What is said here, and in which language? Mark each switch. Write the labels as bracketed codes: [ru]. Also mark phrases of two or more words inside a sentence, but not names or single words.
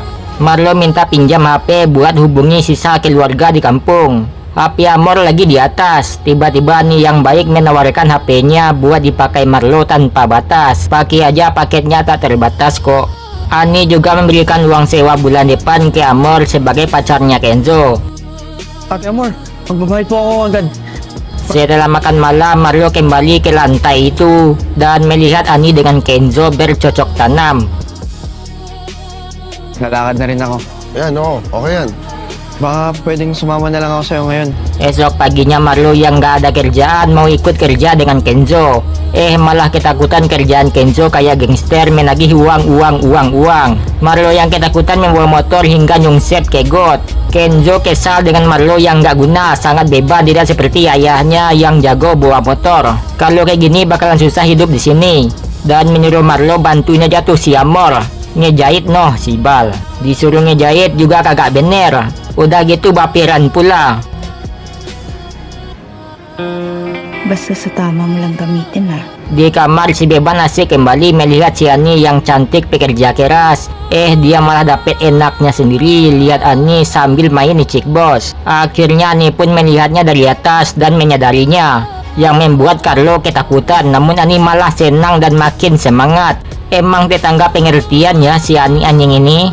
[id] Marlo minta pinjam HP buat hubungi sisa keluarga di kampung. HP Amor lagi di atas. Tiba-tiba Ani yang baik menawarkan HP-nya buat dipakai Marlo tanpa batas. Pakai aja, paketnya tak terbatas kok. Ani juga memberikan uang sewa bulan depan ke Amor sebagai pacarnya Kenzo. [tl] Ate Amor, magbabayad po ako agad. [id] Setelah makan malam, Marlo kembali ke lantai itu dan melihat Ani dengan Kenzo bercocok tanam. [tl] Lalakad na rin ako. Yan, oo. Okay yan. Baka pwedeng sumama na lang ako sa'yo ngayon. [id] Esok paginya Marlo yang gak ada kerjaan mau ikut kerja dengan Kenzo. Malah ketakutan kerjaan Kenzo kayak gangster menagih uang. Marlo yang ketakutan membawa motor hingga nyungsep ke got. Kenzo kesal dengan Marlo yang gak guna, sangat bebas, tidak seperti ayahnya yang jago bawa motor. Kalau kayak gini bakalan susah hidup di sini. Dan menyuruh Marlo bantuin aja tuh si Amor. Ngejahit noh si Bal. Disuruh ngejahit juga kagak bener. Udah gitu baperan pula. [tl] Basta sa tama mo lang gamitin ha. [id] Di kamar si Beban asik kembali melihat si Ani yang cantik pekerja keras. Dia malah dapet enaknya sendiri lihat Ani sambil main icik bos. Akhirnya Ani pun melihatnya dari atas dan menyadarinya, yang membuat Carlo ketakutan. Namun Ani malah senang dan makin semangat. Emang tetangga pengertian ya si Ani anjing ini.